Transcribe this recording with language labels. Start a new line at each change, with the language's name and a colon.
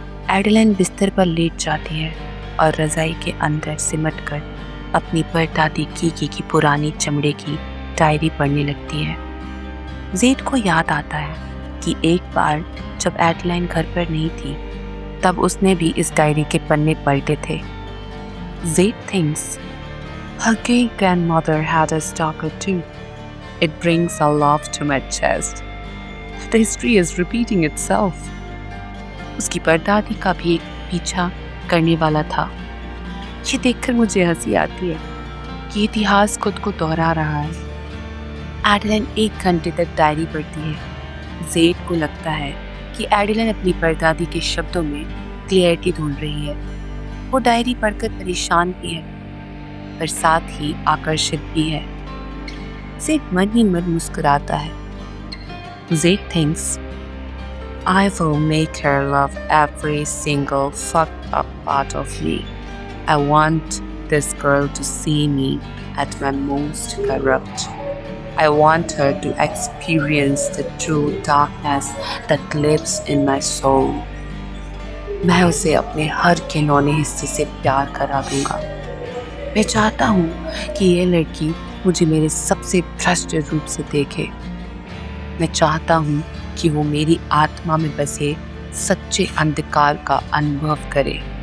Hindi: एडलाइन बिस्तर पर लेट जाती है और रज़ाई के अंदर सिमट कर अपनी परदादी गिगी की पुरानी चमड़े की डायरी पढ़ने लगती है। जेड को याद आता है कि एक बार जब एडलाइन घर पर नहीं थी, तब उसने भी इस डायरी के पन्ने पलटे थे।
English: Zade thinks, her gay grandmother had a stalker too. It brings a love to my chest. The history is repeating itself.
Hindi: उसकी परदादी का भी एक पीछा करने वाला था। ये देखकर मुझे हंसी आती है कि इतिहास खुद को दोहरा रहा है। एडलाइन 1 घंटे तक डायरी पढ़ती है। जेड को लगता है कि एडलाइन अपनी परदादी के शब्दों में क्लियरिटी ढूंढ रही है। वो डायरी पढ़कर परेशान भी है, पर साथ ही आकर्षित भी है। जेड मन ही मन मुस्कुराता है।
English: Zade thinks, I will make her love every single fucked up part of me. I want this girl to see me at my most corrupt. I want her to experience the true darkness that lives in my soul.
Hindi: मैं उसे अपने हर घिनौने हिस्से से प्यार करा दूंगा। मैं चाहता हूँ कि ये लड़की मुझे मेरे सबसे भ्रष्ट रूप से देखे। मैं चाहता हूँ कि वो मेरी आत्मा में बसे सच्चे अंधकार का अनुभव करे।